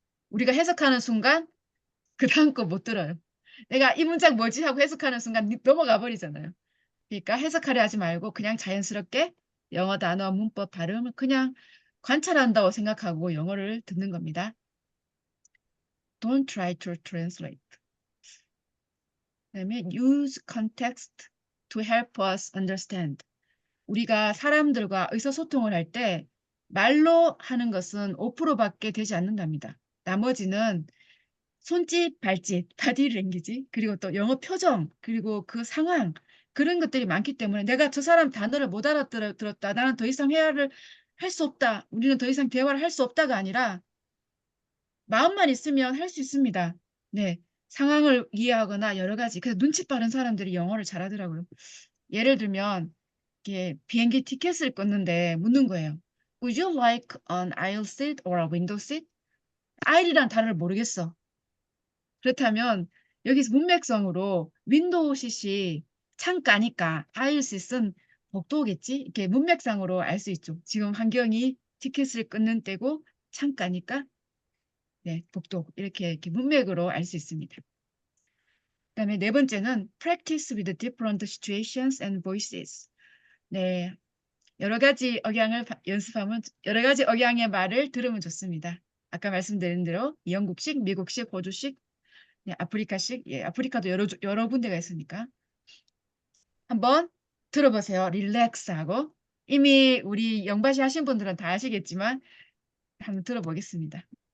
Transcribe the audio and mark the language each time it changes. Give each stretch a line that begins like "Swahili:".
Korean: 우리가 해석하는 순간 그 다음 거 못 들어요. 내가 이 문장 뭐지 하고 해석하는 순간 넘어가 버리잖아요. 그러니까 해석하려 하지 말고 그냥 자연스럽게 영어 단어, 문법, 발음을 그냥 관찰한다고 생각하고 영어를 듣는 겁니다.
English: Don't try to translate.
Korean: 그다음에
English: use context to help us understand.
Korean: 우리가 사람들과 의사소통을 할 때 말로 하는 것은 5%밖에 되지 않는답니다. 나머지는 손짓, 발짓, 바디 랭귀지, 그리고 또 영어 표정, 그리고 그 상황, 그런 것들이 많기 때문에 내가 저 사람 단어를 못 알아들었다. 나는 더 이상 회화를 할 수 없다. 우리는 더 이상 대화를 할 수 없다가 아니라 마음만 있으면 할 수 있습니다. 네. 상황을 이해하거나 여러 가지. 그래서 눈치 빠른 사람들이 영어를 잘하더라고요. 예를 들면 이게 비행기 티켓을 끊는데 묻는 거예요.
English: Would you like an aisle seat or a window seat?
Korean: aisle이란 단어를 모르겠어. 그렇다면 여기서 문맥성으로 윈도우 시시 창가니까 aisle seat은 복도겠지? 이렇게 문맥상으로 알 수 있죠. 지금 환경이 티켓을 끊는 때고 창가니까 네, 복도 이렇게 문맥으로 알 수 있습니다. 그다음에 4번째는
English: practice with different situations and voices.
Korean: 네, 여러 가지 억양을 연습하면 여러 가지 억양의 말을 들으면 좋습니다. 아까 말씀드린 대로 영국식, 미국식, 호주식, 네, 아프리카식, 예, 아프리카도 여러 군데가 있으니까 한번 들어보세요. 릴렉스하고 이미 우리 영바시 하신 분들은 다 아시겠지만 한번 들어보겠습니다.